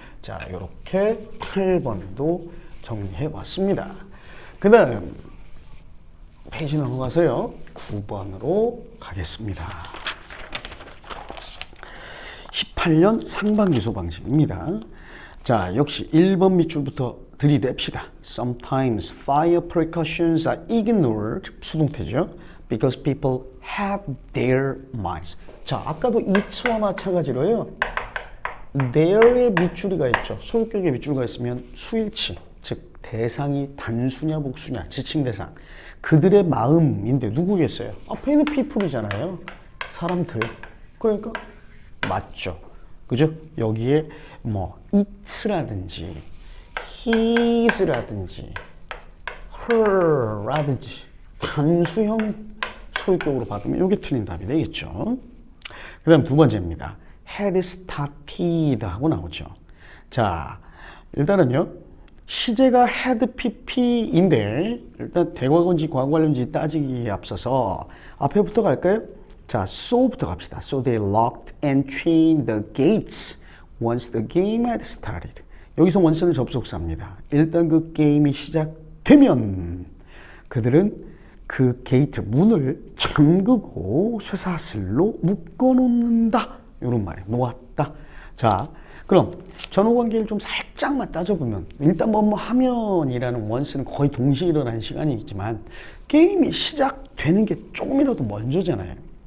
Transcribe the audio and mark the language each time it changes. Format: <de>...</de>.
<ko>자, 이렇게 8번도 정리해 봤습니다. 그 다음 페이지 넘어가서요. 9번으로 가겠습니다. 18년 상반기소 방식입니다. 자, 역시 1번 밑줄부터 들이댑시다.</ko> <en>Sometimes fire precautions are ignored.</en> <ko>수동태죠.</ko> <en>Because people have their minds.</en> <ko>자, 아까도 it와 마찬가지로요. there의 밑줄이가 있죠. 소유격의 밑줄가 있으면 수일치, 즉 대상이 단수냐 복수냐, 지칭 대상. 그들의 마음인데 누구겠어요? 앞에 있는 people이잖아요. 사람들. 그러니까 맞죠. 그죠? 여기에 뭐 it라든지 his라든지 her라든지 단수형 소유격으로 받으면 이게 틀린 답이 되겠죠. 그 다음 두 번째입니다.</ko> <en>had started</en> <ko>하고 나오죠. 자, 일단은요. 시제가 had pp인데 일단 대과거인지 과거관련인지 따지기에 앞서서 앞에부터 갈까요? 자, so부터 갑시다.</ko> <en>So they locked and chained the gates once the game had started.</en> <ko>여기서 once는 접속사입니다. 일단 그 게임이 시작되면 그들은 그 게이트 문을 잠그고 쇠사슬로 묶어놓는다. 이런 말이에요. 놓았다. 자, 그럼 전후관계를 좀 살짝만 따져보면 일단 뭐 하면이라는 원스는 거의 동시에 일어나는 시간이 있지만 게임이 시작되는 게 조금이라도 먼저잖아요.</ko>